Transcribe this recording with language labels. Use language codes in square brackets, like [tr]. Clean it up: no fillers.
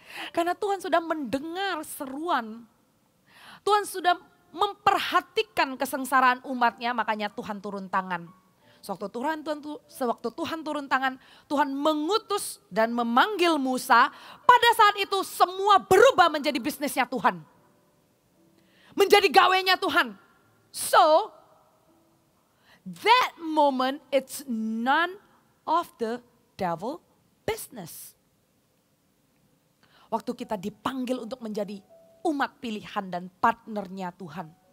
[id] Karena Tuhan sudah mendengar seruan. Tuhan sudah memperhatikan kesengsaraan umatnya, makanya Tuhan turun tangan. Sewaktu Tuhan turun tangan, Tuhan mengutus dan memanggil Musa. Pada saat itu semua berubah menjadi bisnisnya Tuhan. Menjadi gawenya Tuhan. [en] So, that moment it's none of the devil business. [id] Waktu kita dipanggil untuk menjadi umat pilihan dan partnernya Tuhan.